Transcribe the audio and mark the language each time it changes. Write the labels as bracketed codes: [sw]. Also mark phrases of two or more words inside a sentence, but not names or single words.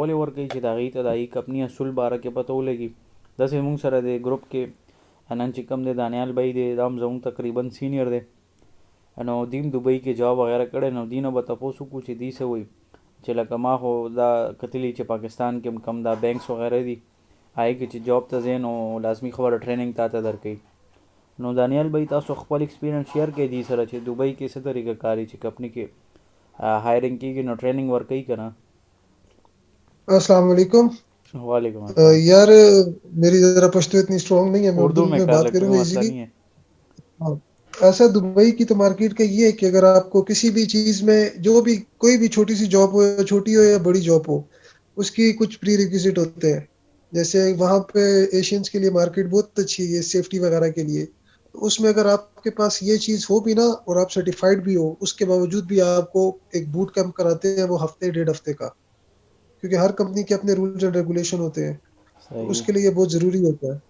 [ps] ولې ورکوي چې د هغې ته د هغې کمپني اصول باره کې پته ولګي. داسې موږ سره د ګروپ کې نن چې کوم دی دانیال بھائی دی دا هم زموږ تقریبا سینیر دی نو دیم دوبۍ کې جاب وغیره کړی نو دې نه به تپوس وکړو چې دې څه وایي چې لکه ما خو دا کتلي چې پاکستان کې کم دا بینکس وغیره دي هغې کې چې جاب ته ځې نو لازمي خبره ټریننګ تا ته درکوي. نو دانیال بھائی تاسو خپل [en] experience share [ps] کړئ دې سره چې دوبۍ کې څه طریقه کاري چې کمپني کې هایرنګ کېږي نو ټریننګ ورکوي که نه. [ur] السلام علیکم. वालेकुम یار میری ذرا پشتو اتنی سٹرانگ نہیں ہے، میں اردو میں بات کروں گا ایزیلی. ایسا دبئی کی تو مارکیٹ کا یہ ہے کہ اگر آپ کو کسی بھی چیز میں جو بھی کوئی بھی چھوٹی سی جاب ہو یا چھوٹی ہو یا بڑی جاب ہو اس کی کچھ [en] pre requisite [ur] ہوتے ہیں. جیسے وہاں پہ ایشینز کے لیے مارکیٹ بہت اچھی ہے سیفٹی وغیرہ کے لیے، تو اس میں اگر آپ کے پاس یہ چیز ہو بھی نا اور آپ سرٹیفائیڈ بھی ہو اس کے باوجود بھی آپ کو ایک [en] boot camp [ur] کراتے ہیں وہ ہفتے 1.5 ہفتے کا، کیونکہ ہر کمپنی کے اپنے [en] rules and regulation [ur] ہوتے ہیں، اس کے لیے یہ بہت ضروری ہوتا ہے.